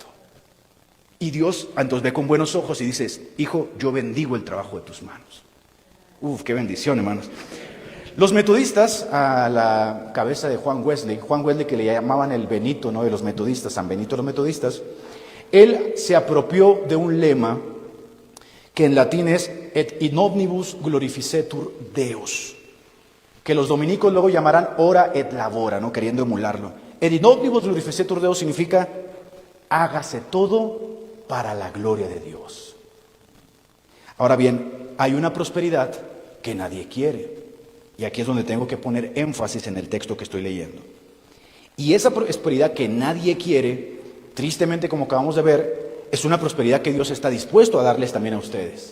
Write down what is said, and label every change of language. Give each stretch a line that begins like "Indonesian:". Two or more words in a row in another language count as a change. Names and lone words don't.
Spanish: Y Dios entonces ve con buenos ojos y dices, hijo, yo bendigo el trabajo de tus manos. Qué bendición, hermanos. Los metodistas, a la cabeza de Juan Wesley que le llamaban el Benito, ¿no?, de los metodistas, San Benito de los metodistas, él se apropió de un lema que en latín es
Latin: et in omnibus glorificetur Deus,
Spanish: que los dominicos luego llamarán
Latin: ora et labora,
Spanish: ¿no? Queriendo emularlo.
Latin: Et in omnibus glorificetur Deus
Spanish: significa hágase todo para la gloria de Dios. Ahora bien, hay una prosperidad que nadie quiere. Y aquí es donde tengo que poner énfasis en el texto que estoy leyendo. Y esa prosperidad que nadie quiere, tristemente como acabamos de ver, es una prosperidad que Dios está dispuesto a darles también a ustedes.